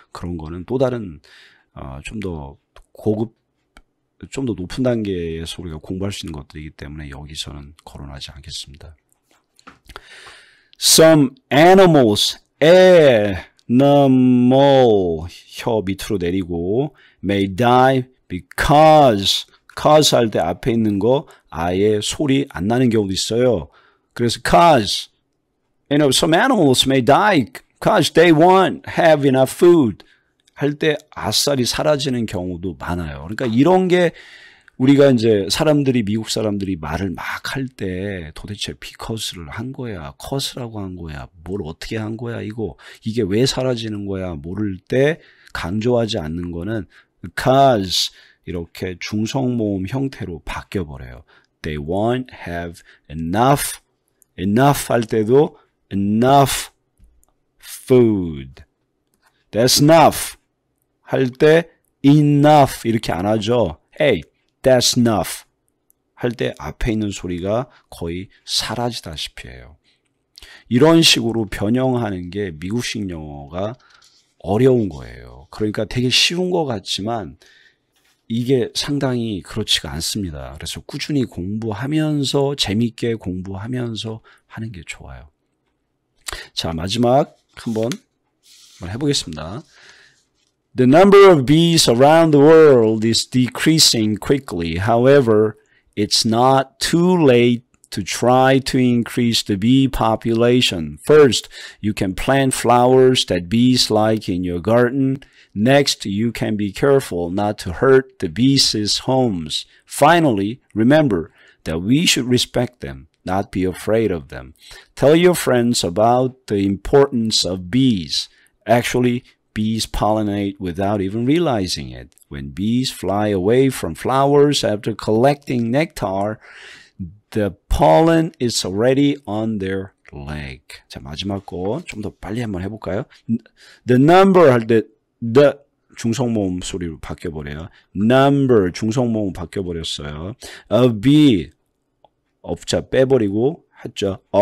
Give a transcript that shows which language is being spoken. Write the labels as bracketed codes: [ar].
[ko] 그런 거는 또 다른 좀 더 고급 좀 더 높은 단계에서 우리가 공부할 수 있는 것들이기 때문에 여기서는 거론하지 않겠습니다. [en] Some animals animal [ko] 혀 밑으로 내리고 [en] may die because [ko] 할 때 앞에 있는 거 아예 소리 안 나는 경우도 있어요. 그래서 [en] cause some animals may die because they won't have enough food [ko] 할 때 아싸리 사라지는 경우도 많아요. 그러니까 이런 게 우리가 이제 미국 사람들이 말을 막 할 때 도대체 because를 한 거야, cause라고 한 거야, 뭘 어떻게 한 거야, 이게 왜 사라지는 거야, 모를 때 강조하지 않는 거는 because 이렇게 중성모음 형태로 바뀌어버려요. [en] They won't have enough [ko] 할 때도 [en] enough food. That's enough [ko] 할 때 [en] enough [ko] 이렇게 안 하죠. [en] Hey, that's enough [ko] 할 때 앞에 있는 소리가 거의 사라지다시피 해요. 이런 식으로 변형하는 게 미국식 영어가 어려운 거예요. 그러니까 되게 쉬운 것 같지만 이게 상당히 그렇지가 않습니다. 그래서 꾸준히 공부하면서 재밌게 공부하면서 하는 게 좋아요. 자, 마지막 한번 해보겠습니다. [en] The number of bees around the world is decreasing quickly. However, it's not too late to try to increase the bee population. First, you can plant flowers that bees like in your garden. Next, you can be careful not to hurt the bees' homes. Finally, remember that we should respect them, not be afraid of them. Tell your friends about the importance of bees. Actually, bees pollinate without even realizing it. When bees fly away from flowers after collecting nectar, the pollen is already on their leg. [ko] 자, 마지막 거 좀 더 빨리 한번 해볼까요? [en] The number [ko] 할 때 the 중성모음 소리로 바뀌어버려요. [en] Number [ko] 중성모음 바뀌어버렸어요. [en] A bee [ko] 업자 빼버리고 했죠.